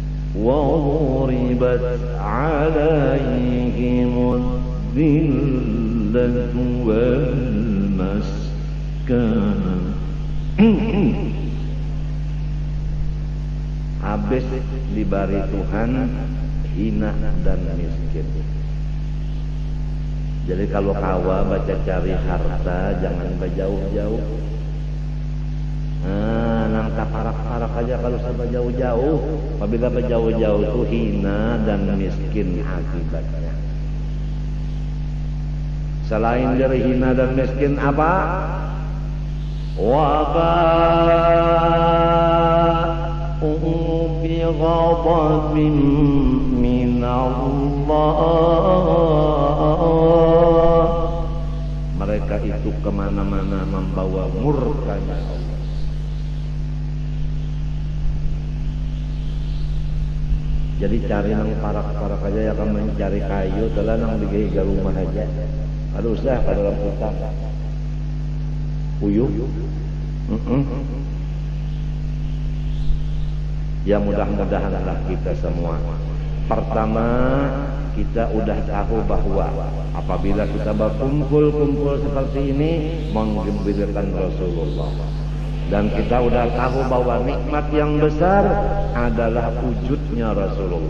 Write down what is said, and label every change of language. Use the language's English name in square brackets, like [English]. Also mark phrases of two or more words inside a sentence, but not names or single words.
[Arabic] وضربت عليهم الذلة والمسكنة. [Indonesian] Habis diberi Tuhan hina dan miskin. [Banjar] Jadi kalau kawa baca cari harta jangan berjauh-jauh. Nang parak-parak aja kalau sampai jauh-jauh. [Indonesian] Apabila berjauh-jauh itu hina dan miskin akibatnya. Selain dari hina dan miskin apa? [Arabic] وباءوا بغضب من الله. [Indonesian] Mereka itu kemana-mana membawa murkanya Allah. [Banjar] Jadi cari nang parak-parak aja ya, kamu mencari kayu telah nang digawe rumah aja. Aduh usah pada dalam hutan. Puyuh. [Indonesian] Ya mudah-mudahanlah kita semua. Pertama, kita udah tahu bahwa apabila kita berkumpul-kumpul seperti ini menggembirakan Rasulullah. Dan kita udah tahu bahwa nikmat yang besar adalah wujudnya Rasulullah.